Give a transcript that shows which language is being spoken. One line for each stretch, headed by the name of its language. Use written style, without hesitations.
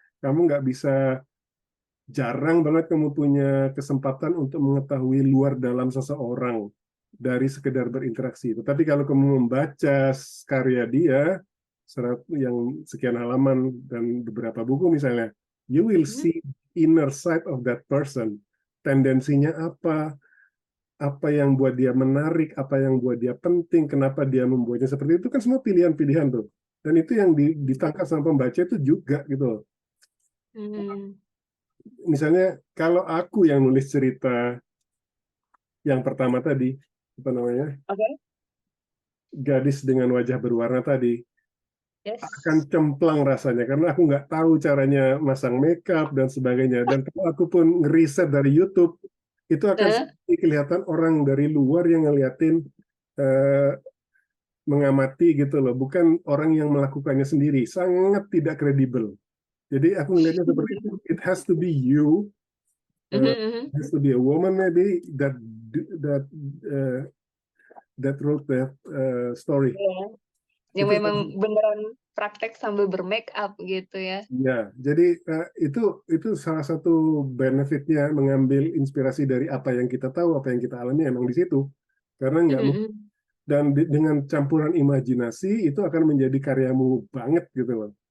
Indonesian: Kamu nggak bisa, jarang banget kamu punya kesempatan untuk mengetahui luar dalam seseorang dari sekedar berinteraksi. Tetapi kalau kamu membaca karya dia, yang sekian halaman dan beberapa buku misalnya,
English: you will Mhm. see inner side of that person.
Indonesian: Tendensinya apa, apa yang buat dia menarik, apa yang buat dia penting, kenapa dia membuatnya seperti itu, kan semua pilihan-pilihan tuh. Dan itu yang ditangkap sama pembaca itu juga gitu. Mhm. Misalnya kalau aku yang nulis cerita yang pertama tadi, apa namanya, Oke. gadis dengan wajah berwarna tadi, akan
English: Yes.
Indonesian: cemplang rasanya karena aku nggak tahu caranya masang makeup dan sebagainya. Dan kalau aku pun ngeriset dari YouTube, itu akan Heeh. seperti kelihatan orang dari luar yang ngeliatin, eh, mengamati gitu loh, bukan orang yang melakukannya sendiri. Sangat tidak kredibel. Jadi aku ngelihatnya seperti itu.
English: It has to be you, Mhm, uh, mhm. has to be a woman maybe that uh, that wrote that story.
Indonesian: Iya, yang Itu memang beneran praktek sambil bermake up gitu ya. ya, jadi itu salah satu benefitnya mengambil inspirasi dari apa yang kita tahu, apa yang kita alami emang di situ. Karena nggak Mhm, mu- mhm. dan dengan campuran imajinasi itu akan menjadi karyamu banget gitu loh.